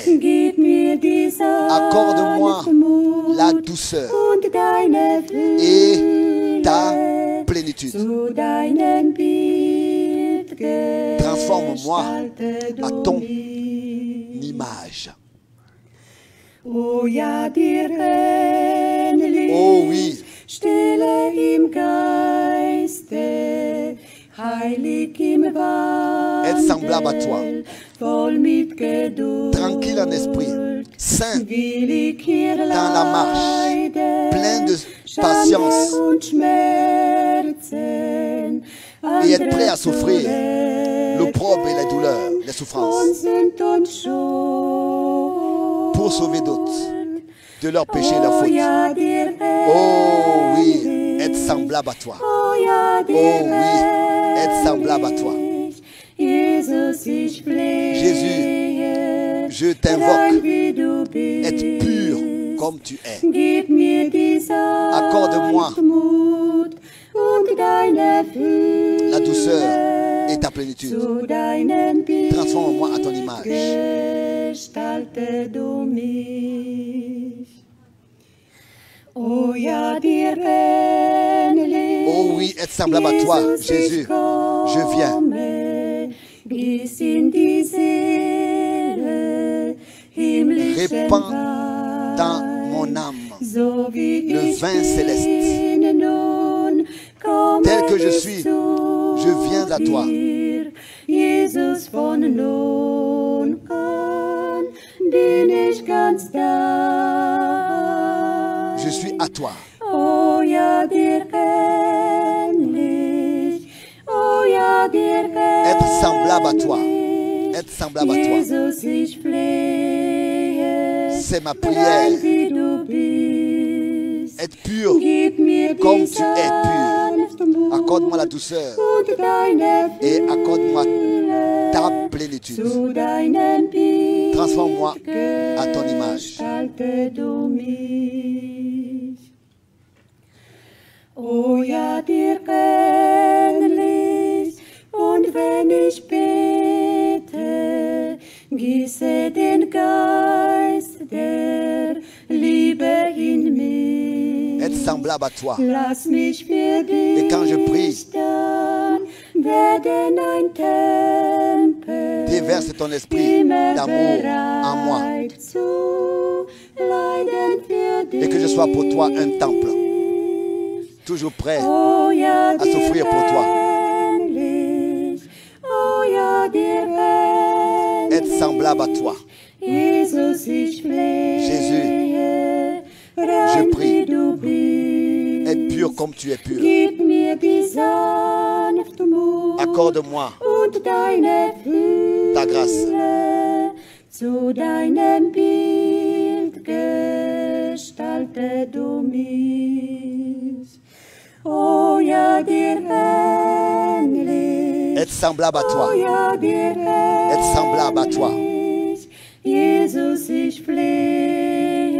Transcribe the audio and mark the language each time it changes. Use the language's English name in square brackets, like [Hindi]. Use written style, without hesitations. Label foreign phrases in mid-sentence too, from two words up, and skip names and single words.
[French] Accorde-moi la douceur et ta plénitude. Transforme-moi à ton image. [German] Oh ja, dir ähnlich, [French] Oh oui, [German] stille im Geiste, heilig im [French] être semblable à toi, [German] Wandel, voll mit Geduld, [French] tranquille en esprit, saint [German] willig hier [French] dans la marche, [German] leiden, [French] plein de [German] Schande [French] patience [German] und Schmerzen, [French] et être prêt à souffrir [German] andere [French] l'opprobre et la douleur, les [German] von [French] souffrances, [German] Sünd und Schuld. [French] pour sauver d'autres de leurs péchés et leurs [German] Oh [French] fautes. [German] ja, dir [French] Oh oui, [German] ähnlich. [French] être semblable à toi. [German] Oh ja, dir [French] Oh oui, être semblable à toi. [German] ähnlich. Jesus, ich flehe, [French] Je [German] rein [French] t'invoque, [German] wie du bist. [French] être pur comme tu es. [German] Gib mir die [French] Accorde-moi [German] Sanftmut und deine Fülle [French] la douceur et ta plénitude. [German] zu deinem Bild. [French] Transforme-moi à ton image. [German] Gestalte du mich. Oh ja, dir ähnlich. [French] Oh oui, être semblable à toi, Jésus. Je viens. [German] Bis in die Seele, himmlische [French] Répands [German] Wein, [French] dans mon âme [German] so wie [French] le [German] ich [French] vin céleste. [German] bin nun, komme [French] Tel que je [German] ich [French] suis, [German] zu [French] je viens à toi. [German] dir. Jesus, von nun an bin ich ganz da. [French] Je suis à toi. [German] Oh ja, dir ähnlich. Oh ja, dir ähnlich. [French] Être semblable à toi. Être semblable à toi. [German] Jesus, ich flehe, [French] C'est ma [German] rein [French] prière. [German] wie du bist. [French] Être pur [German] Gib mir die [French] comme tu es pur. [German] Sanftmut [French] Accorde-moi la douceur [German] und deine [French] et accorde-moi [German] Fülle [French] ta plénitude. [German] zu deinem Bild. [French] Transforme-moi à ton image. [German] Gestalte du mich. Oh ja, dir ähnlich, und wenn ich bete, gieße den Geist der Liebe [French] semblable à toi. [German] Lass mich für dich [French] Et quand je prie, [German] dann werden ein Tempel, [French] déverse ton esprit [German] immer [French] d'amour en moi. [German] bereit zu leiden für dich. [French] Et que je sois pour toi un temple, toujours prêt [German] Oh ja, [French] à souffrir pour toi. [German] ähnlich. Oh ja, dir ähnlich. [French] Être semblable à toi. [German] Jesus, ich flehe, [French] Jésus, [German] rein [French] je prie. [German] wie du bist. [French] Être pur comme tu es pur. [German] Gib mir die Sanftmut [French] Accorde-moi [German] und deine Fülle, [French] ta grâce. [German] zu deinem Bild gestalte du mich. Oh ja, dir ähnlich. [French] Être semblable à [German] Oh [French] toi. [German] ja, dir [French] Être semblable à toi. [German] ähnlich. Jesus, ich flehe